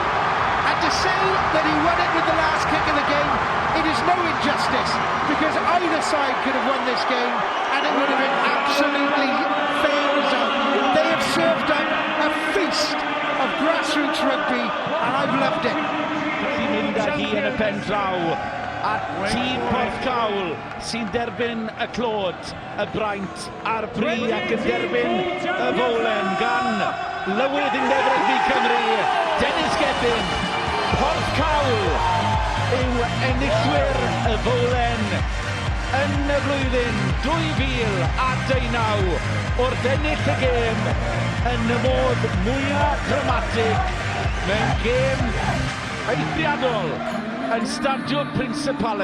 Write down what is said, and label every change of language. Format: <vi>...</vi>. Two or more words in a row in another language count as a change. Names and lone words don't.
<en>And to say that he won it with the last kick of the game, it is no injustice, because either side could have won this game and it would have been absolutely fair result. They have served up a feast of grassroots rugby and I've loved it.</en> <cy>Sy'n mynd â hi yn y pen draw a tîm Porthcawl sy'n derbyn y clod, y braint a'r bri ac yn derbyn y fowlen gan Lywydd Undeb Rugby Cymru, Dennis Gedyn. Porthcawl yw enillwyr y fowlen yn y flwyddyn 2019 wrth ennill y gêm yn y modd mwyaf dramatig mewn gêm eithriadol yn Stadiwm Principality.</cy>